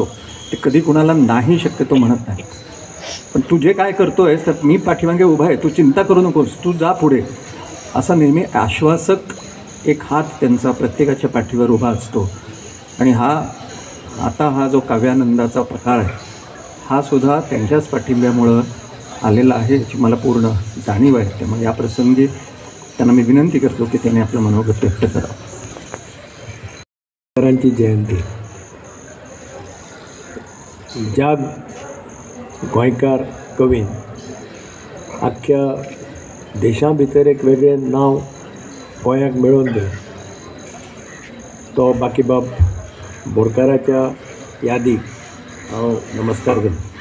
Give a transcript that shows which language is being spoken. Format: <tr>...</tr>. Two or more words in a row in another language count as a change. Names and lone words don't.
<mr>ते कधी कुणाला नाही शक्यतो म्हणत नाही. पण तू जे काय करतो आहेस तर मी पाठीमागे उभा आहे, तू चिंता करू नकोस, तू जा पुढे, असा नेहमी आश्वासक एक हात त्यांचा प्रत्येकाच्या पाठीवर उभा असतो. आणि हा जो काव्यानंदाचा प्रकार आहे हा सुद्धा त्यांच्याच पाठिंब्यामुळं आलेला आहे याची मला पूर्ण जाणीव आहे. त्यामुळे या प्रसंगी त्यांना मी विनंती करतो की त्यांनी आपलं मनोगत व्यक्त करावं.</mr> <kok>गोंयकारांची जयंती ज्या गोंयकार कवीन आख्ख्या देशा भितर एक वेगळें नांव गोंयाक मेळोवन दिलें तो बाकीबाब बोरकाराच्या यादीक हांव नमस्कार करता.</kok>